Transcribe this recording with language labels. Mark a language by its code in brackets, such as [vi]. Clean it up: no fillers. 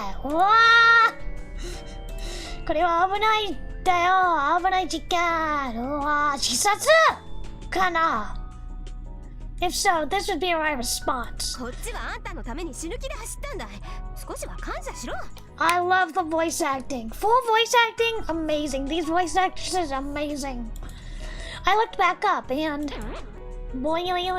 [ja] うわー、これは危ないんだよ。危ない事件。うわー、自殺かな。 [en] If so, this would be my response. [ja] こっちはあんたのために死ぬ気で走ったんだ。少しは感謝しろ。 [en] I love the voice acting. Full voice acting? Amazing. These voice actresses, amazing. I looked back up and... boing.